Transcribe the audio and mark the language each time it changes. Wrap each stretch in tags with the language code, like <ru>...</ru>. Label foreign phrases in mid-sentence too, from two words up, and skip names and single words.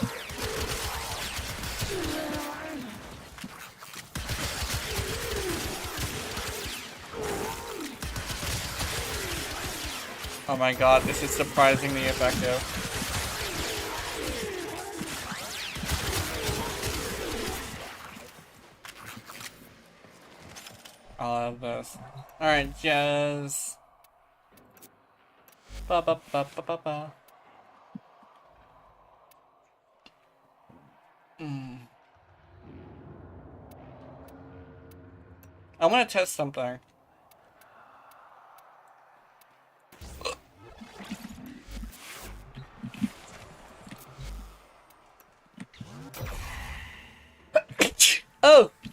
<en>Oh my god, this is surprisingly effective. I love this. Alright, Jazz. Ba ba ba ba ba ba. I want to test something. Oh!</en>